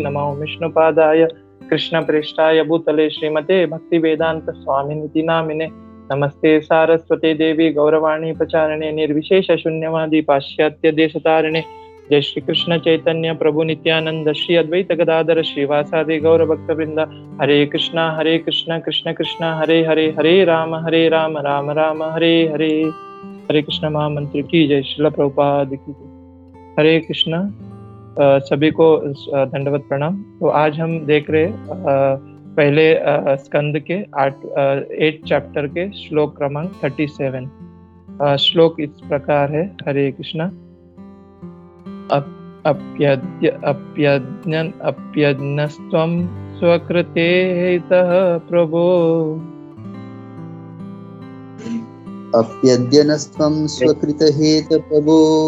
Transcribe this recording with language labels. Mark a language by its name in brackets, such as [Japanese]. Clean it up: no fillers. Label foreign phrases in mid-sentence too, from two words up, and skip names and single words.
[Sanskrit] नमो विष्णुपादाय कृष्णप्रेष्ठाय भूतले श्रीमते भक्तिवेदान्त स्वामिनिति नामिने। नमस्ते सारस्वते देवी गौरवाणी प्रचारणे निर्विशेष शून्यवादी पाश्चात्य देशतारिणे। जय श्री कृष्ण चैतन्य प्रभु नित्यानंद श्री अद्वैत गदाधर श्रीवासादि गौर भक्त वृंद। हरे कृष्णा कृष्ण कृष्ण हरे हरे, हरे राम राम राम हरे हरे। [Hindi] हरे कृष्ण महामंत्र की जय। श्रील प्रभुपाद की जय। हरे कृष्णा। सभी को दंडवत प्रणाम। तो आज हम देख रहे पहले स्कंद के 8 चैप्टर के श्लोक क्रमांक 37। श्लोक इस प्रकार है। हरे कृष्णा। [Sanskrit] अप्यज्ञस्त्वं स्वकृतेतः प्रभो। अप्यद्यनस्त्वं स्वकृतहेत प्रभो।